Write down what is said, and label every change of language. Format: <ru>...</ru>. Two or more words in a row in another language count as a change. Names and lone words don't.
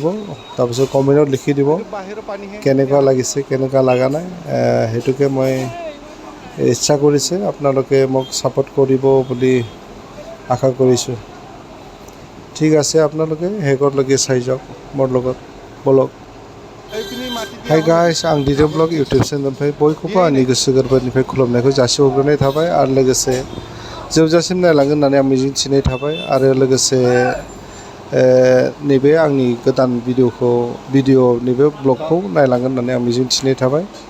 <as>তাৰপিছত কমেণ্টত লিখি দিব কেনেকুৱা লাগিছে কেনেকুৱা লগা নাই। সেইটোকে মই ইচ্ছা কৰিছে আপোনালোকে মোক ছাপোৰ্ট কৰিব বুলি আশা কৰিছোঁ। ঠিক আছে, আপোনালোকে শেষলৈকে চাই যাওক মোৰ লগত বলক।</as> <en>hi guys,</en> <brx>आं डिडम ब्लग इउटिउब चेनेलनिफ्राय बयखौबो आंनि गोसो गोरबोनिफ्राय खुलुमनायखौ जासिहरग्रोनाय थाबाय आरो लोगोसे जोबजासिम नायलांगोन होननानै आं मिजिंथिनाय थाबाय आरो लोगोसे नैबे आंनि गोदान नैबे ब्लगखौ नायलांगोन होननानै आं मिजिंथिनाय थाबाय।</brx>